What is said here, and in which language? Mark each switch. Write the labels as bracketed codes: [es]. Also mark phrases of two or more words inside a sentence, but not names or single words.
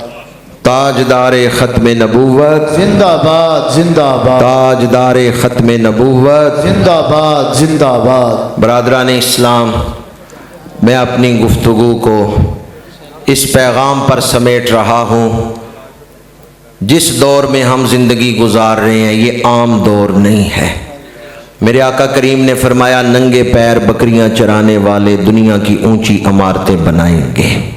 [ur] تاجدار ختم نبوت، زندہ باد، زندہ باد، تاجدار ختم نبوت، زندہ باد، زندہ باد۔ برادران اسلام، میں اپنی گفتگو کو اس پیغام پر سمیٹ رہا ہوں، جس دور میں ہم زندگی گزار رہے ہیں یہ عام دور نہیں ہے۔ میرے آقا کریم نے فرمایا ننگے پیر بکریاں چرانے والے دنیا کی اونچی عمارتیں بنائیں گے۔